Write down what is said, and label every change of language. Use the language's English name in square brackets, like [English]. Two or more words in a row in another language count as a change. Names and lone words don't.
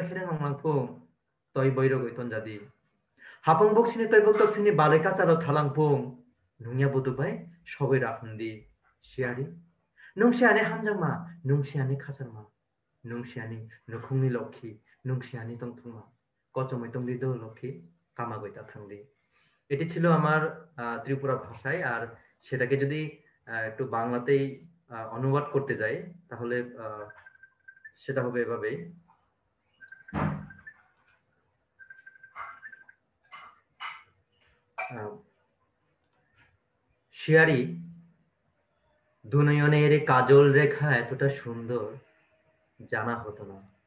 [Kok Borok] খেরে নংলাংফুং তই বৈর গইতন জাদি হাপং বকসিনি তই বকতকসিনি বালে কাচালো থালাংফুং নুংয়া বুতুবাই সবই রাখুন্দি শিয়ারি নুংশিয়ানি হামজাং মা নুংশিয়ানি খাসার মা নুংশিয়ানি নুখুংনি লক্ষ্মী নুংশিয়ানি তংথুংমা কচমই তংদি দো লক্ষ্মী কামাগইতা থাংদি [Bangla] এটি ছিল আমার ত্রিপুরা ভাষায় আর সেটাকে যদি একটু বাংলাতেই অনুবাদ করতে যাই তাহলে সেটা হবে এভাবে শিয়ারি দুনয়নের কাজল রেখা এতটা সুন্দর জানা হতো না